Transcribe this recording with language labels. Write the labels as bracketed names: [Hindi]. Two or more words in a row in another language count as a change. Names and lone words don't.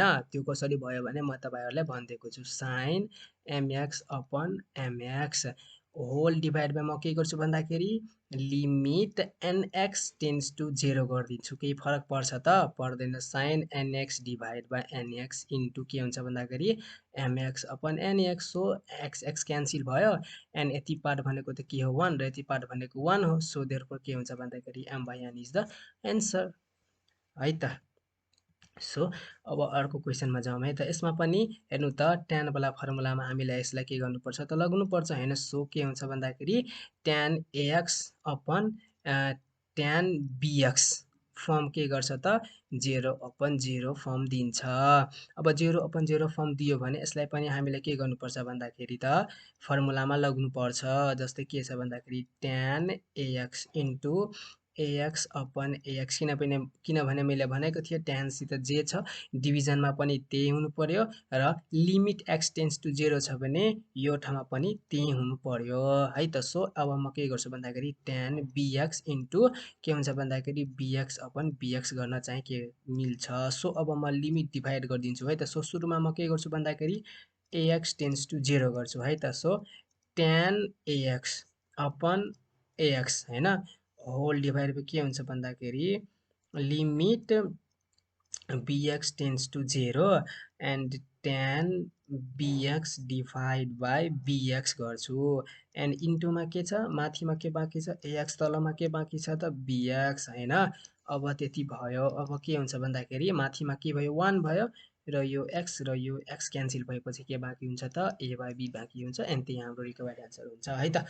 [Nepali] त्यो कसरी भयो भने म तपाईहरुलाई भनिदिएको छु [English] sine mx upon mx whole divide by [Nepali] म के गर्छु भन्दाखेरि [English] limit nx tends to 0 [Nepali] गरिदिन्छु। केही फरक पर्छ त पर्दैन। [English] sine nx divide by nx into [Nepali] के हुन्छ भन्दाखेरि [English] mx upon nx. so x x cancel [Nepali] भयो एन्ड यति पार्ट भनेको त के हो 1 र यति पार्ट भनेको 1 हो। [English] so therefore [Nepali] के हुन्छ भन्दाखेरि [English] m by n is the answer [Nepali] है त। सो अब अर्को क्वेसनमा जाउँ है त। यसमा पनि हेर्नु त tan वाला फर्मुलामा हामीलाई यसलाई के गर्नुपर्छ त लाग्नुपर्छ हैन। सो के हुन्छ भन्दाखेरि [English] tan ax upon tan bx form [Nepali] के गर्छ त 0/0 फर्म दिन्छ। अब 0/0 फर्म दियो भने यसलाई पनि हामीले के गर्नुपर्छ भन्दाखेरि त फर्मुलामा लाग्नुपर्छ। जस्तै के छ भन्दाखेरि [English] tan ax into ax upon ax [Nepali] किनभने मैले भनेको थिएँ tan सित जे छ डिभिजनमा पनि त्यही हुनु पर्यो र [English] limit x tends to 0 [Nepali] छ भने यो ठाउँमा पनि त्यही हुनु पर्यो है त। सो अब म के गर्छु भन्दाखेरि [English] tan bx into [Nepali] के हुन्छ भन्दाखेरि [English] bx upon bx [Nepali] गर्न चाहिँ के मिल्छ। सो अब म [English] limit divide [Nepali] गरिदिन्छु है त। सो सुरुमा म के गर्छु भन्दाखेरि [English] ax tends to 0 [Nepali] गर्छु है त। [English] so tan ax upon ax [Nepali] हैन [English] whole divide by [Nepali] के हुन्छ भन्दाखेरि [English] limit bx tends to 0 and tan bx divide by bx [Nepali] गर्छु एन्ड इन्टुमा के छ माथिमा के बाँकी छ ax तलमा के बाँकी छ त bx हैन। अब त्यति भयो। अब के हुन्छ भन्दाखेरि माथिमा के भयो 1 भयो र यो x र यो x क्यान्सल भएपछि के बाँकी हुन्छ त [English] a by b [Nepali] बाँकी हुन्छ एन्ड त्यही हाम्रो [English] required answer [Nepali] हुन्छ है त।